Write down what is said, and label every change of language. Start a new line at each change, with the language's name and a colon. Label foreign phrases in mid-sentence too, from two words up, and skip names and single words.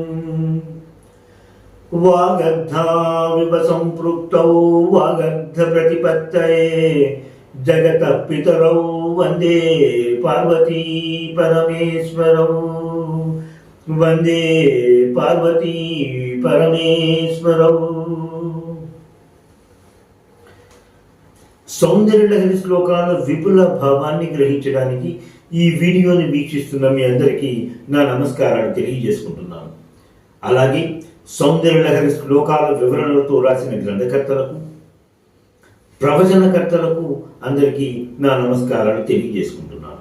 Sanskrit: वागर्धाविव सम्पृक्तौ वागर्धप्रतिपत्तये जगतः पितरौ वन्दे पार्वती परमेश्वरौ। वन्दे पार्वती परमेश्वरौ।
Telugu: సౌందర్యలహరి శ్లోకాల విపుల భావాన్ని గ్రహించడానికి ఈ వీడియోని వీక్షిస్తున్న మీ అందరికీ నా నమస్కారాలు తెలియజేసుకుంటున్నాను. అలాగే సౌందర్యలహరి శ్లోకాల వివరణలతో రాసిన గ్రంథకర్తలకు, ప్రవచనకర్తలకు అందరికీ నా నమస్కారాలు తెలియజేసుకుంటున్నాను.